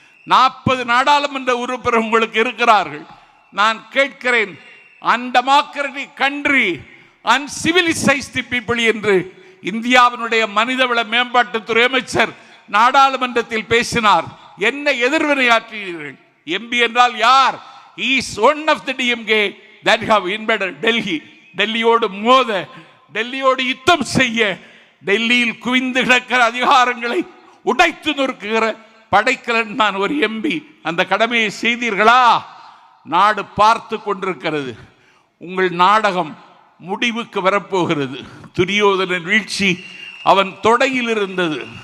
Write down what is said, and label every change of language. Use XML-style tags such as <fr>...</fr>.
<ta>40 நாடாளுமன்ற உறுப்பினர் உங்களுக்கு இருக்கிறார்கள். நான் கேட்கிறேன்,</ta> <en>undemocratic country, uncivilized people</en> <ta>என்று இந்தியாவினுடைய மனிதவள மேம்பாட்டுத்துறை அமைச்சர் நாடாளுமன்றத்தில் பேசினார். என்ன எதிர்வினையாற்றீர்கள்? எம்பி என்றால் யார்?</ta> <en>He is one of the DMK that have invaded Delhi.</en> <ta>டெல்லியோடு மோத, டெல்லியோடு யுத்தம் செய்ய, டெல்லியில் குவிந்து கிடக்கிற அதிகாரங்களை உடைத்து நொறுக்குகிற படைக்கலன் நான் ஒரு எம்பி. அந்த கடமையை செய்தீர்களா? நாடு பார்த்து கொண்டிருக்கிறது. உங்கள் நாடகம் முடிவுக்கு வரப்போகிறது. துரியோதனன் வீழ்ச்சி அவன் தொடையில் இருந்தது.</ta>